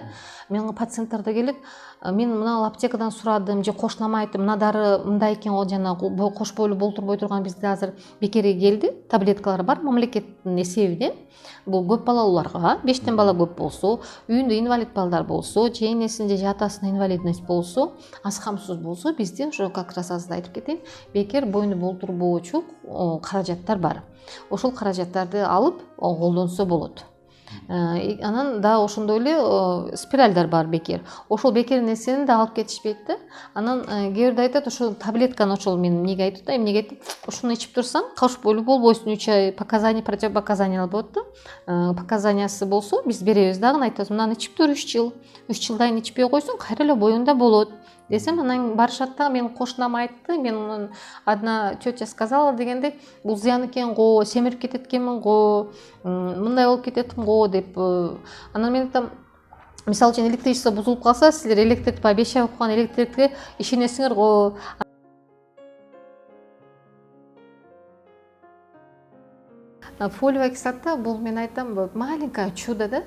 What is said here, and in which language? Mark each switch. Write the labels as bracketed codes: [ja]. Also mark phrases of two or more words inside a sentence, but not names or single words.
[ky] Менин пациенттер да келет, мен мына аптекадан сурадым, же кошунама айтты, мына дары мындай экен, ол жана кош бойлуу болтурбой турган бизде азыр бекерге келди, таблеткалар бар мамлекеттин эсебинен. Бул көп балалууларга, 5 бала көп болсо, үйүндө инвалид балдар болсо, же энесин же атасынын инвалидность болсо, аз камсыз болсо, бизде ошо [ru] как раз [ky] азыр айтып кетейин, бекер бойну болтурбоочу каражаттар бар. Ошол каражаттарды алып колдонсо болот. Анан да ошондой эле спиральдар бар бекер. Ошол бекер нерсени да алып кетишпейт да. Анан кээ бирде айтат, ошол таблетканы ошол мен эмнеге айтып да, эмнеге айтып, ушуну ичип турсаң, кош бойлуу болбойсуң, 3 ай показания, противопоказаниялар болот да. Показаниясы болсо, биз беребиз дагы, айтабыз, мынаны ичип тур 3 жыл. 3 жылдан ичпей койсоң, кайра эле боюңда болот. Десем, анан барышат да, менин кошунам айтты, мен [ru] одна тетя сказала [ky] дегенде, бул зыян экен го, семирип кетет экенмин го, мындай болуп кететим го деп. Анан мен айтам, мисалы үчүн электричество бузулуп калса, силер электрикке 5 ай окуган электрикке ишенесиңер го. [ru] Фолиевая кислота [ky] бул, мен айтам, [ru] маленькое чудо [ky] да.